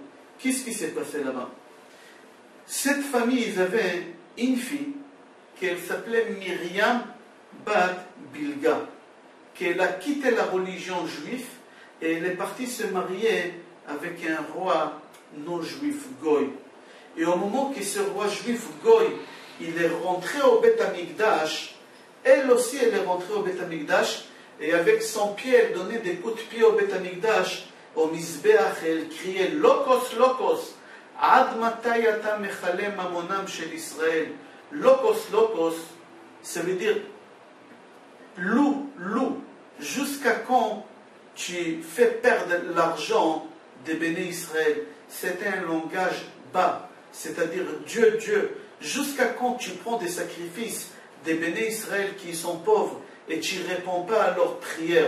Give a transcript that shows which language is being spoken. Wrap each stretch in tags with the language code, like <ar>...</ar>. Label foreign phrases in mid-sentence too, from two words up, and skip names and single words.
<fr>Qu'est-ce qui s'est passé là-bas? Cette famille, ils avaient une fille qu'elle s'appelait Myriam Bat Bilga, qu'elle a quitté la religion juive et elle est partie se marier avec un roi non juif, Goy. Et au moment que ce roi juif, Goy, il est rentré au Beth Amikdash, elle aussi elle est rentrée au Beth Amikdash, et avec son pied elle donnait des coups de pied au Beth Amikdash, au Mizbeach, et elle criait</fr> <he>לוקוס לוקוס עד מתי אתה מכלה ממונם של ישראל. לוקוס לוקוס,</he> <fr>ça veut dire loup, loup, jusqu'à quand tu fais perdre l'argent des</fr> <he>בני ישראל?</he> <fr>C'est un langage bas, c'est-à-dire Dieu, Dieu. Jusqu'à quand tu prends des sacrifices des</fr> <he>בני ישראל</he> <fr>qui sont pauvres et tu ne réponds pas à leurs prières?</fr>